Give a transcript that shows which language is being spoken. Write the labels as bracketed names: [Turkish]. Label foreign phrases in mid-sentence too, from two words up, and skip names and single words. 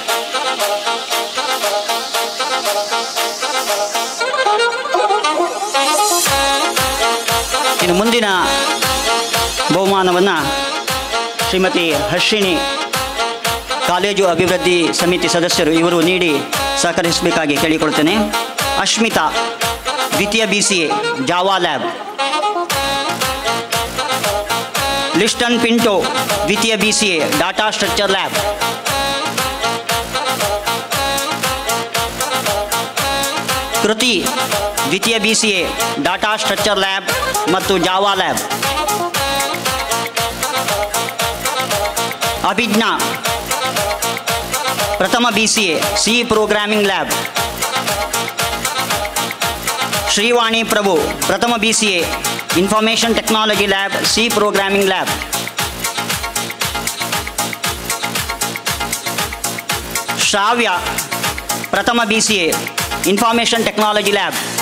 [Kannada] ಇನ್ನು ಮುಂದಿನ ಬಹುಮಾನವನ್ನು ಶ್ರೀಮತಿ ಹರ್ಷಿಣಿ, ಕಾಲೇಜು ಅಭಿವೃದ್ಧಿ ಸಮಿತಿ ಸದಸ್ಯರು, ಇವರು ನೀಡಿ ಸಹಕರಿಸಬೇಕಾಗಿ ಕೇಳಿಕೊಳ್ತೇನೆ. ಅಶ್ಮಿತಾ ದ್ವಿತೀಯ BCA, [English] Java lab. [Kannada] ಲಿಸ್ಟನ್ ಪಿಂಟೊ ದ್ವಿತೀಯ BCA [English] data structure lab, [Kannada] ಕೃತಿ ದ್ವಿತೀಯ BCA [English] data structure lab [Kannada] ಮತ್ತು [English] Java lab, [Kannada] ಅಭಿಜ್ಞಾ ಪ್ರಥಮ BCA [English] C programming lab, [Kannada] ಶ್ರೀವಾಣಿ ಪ್ರಭು ಪ್ರಥಮ BCA [English] information technology lab C programming lab, [Kannada] ಶ್ರಾವ್ಯ ಪ್ರಥಮ BCA [English] information technology lab,